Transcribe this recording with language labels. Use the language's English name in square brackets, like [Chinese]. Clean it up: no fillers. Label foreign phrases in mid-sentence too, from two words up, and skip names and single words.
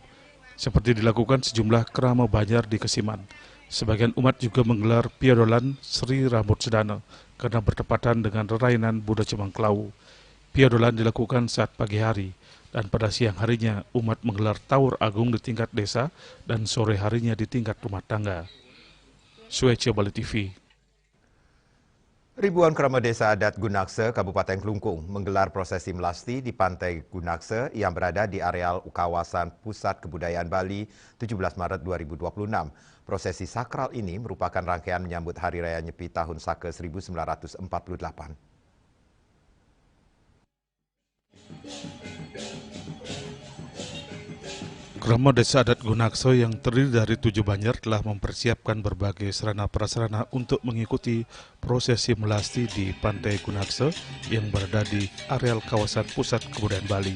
[Indonesian] Seperti dilakukan sejumlah kerama Banjar di Kesiman. Sebagian umat juga menggelar piadolan Sri Rambut Sedana karena bertepatan dengan rerainan Buddha Cemangklau. Piadolan dilakukan saat pagi hari, dan pada siang harinya umat menggelar tawur agung di tingkat desa dan sore harinya di tingkat rumah tangga. Suece Bali TV. Ribuan keramat desa adat Gunakse, Kabupaten Klungkung, menggelar prosesi melasti di Pantai Gunakse yang berada di areal kawasan Pusat Kebudayaan Bali 17 Maret 2026. Prosesi sakral ini merupakan rangkaian menyambut Hari Raya Nyepi tahun Saka 1948. Krama Desa Adat Gunakse yang terdiri dari 7 banjar telah mempersiapkan berbagai sarana prasarana untuk mengikuti prosesi melasti di Pantai Gunakse yang berada di areal kawasan Pusat Kebudayaan Bali.